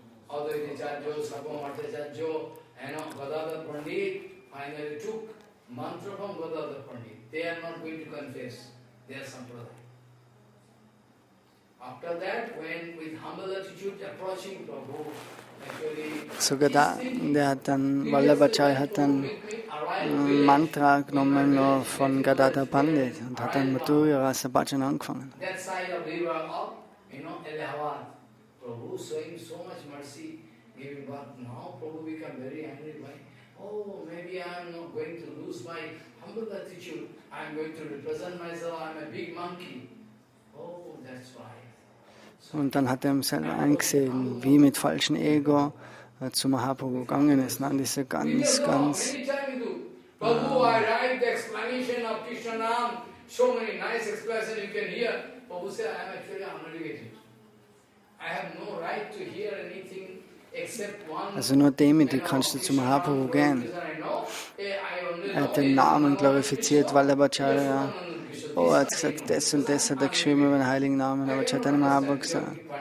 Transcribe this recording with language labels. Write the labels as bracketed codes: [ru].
[en] Advaita Charjo, Sarvamata Charjo, Gadadhar Pandit finally took mantra from Gadadhar Pandit. They are not going to confess their sampradaya. After that, when with humble attitude approaching Prabhu, [de] sogar der hat dann, Vallabhacharya hat dann ein Mantra genommen von Gadadhar Pandit und hat dann Madhurya Rasa Bhajan angefangen. [en] Prabhu showing so much mercy, giving birth. Now Prabhu become very angry. Oh, maybe I am not going to lose my humble attitude. I am going to represent myself. I am a big monkey. Oh, that's why. [de] Und dann hat er ihm selber eingesehen, wie mit falschem Ego zu Mahaprabhu gegangen ist. Dann ist er ganz [en] Prabhu, I write the explanation of Krishna Nam. So many nice explanations you can hear. Prabhu said, I am actually uneducated. I have no right to hear anything except one. [de] Also nur demütig kannst du zu Mahaprabhu gehen. Er hat den Namen glorifiziert, Vallabhacharya. Oh, er hat gesagt, das und das hat er geschrieben über den heiligen Namen, aber Chaitanya Mahaprabhu gesagt.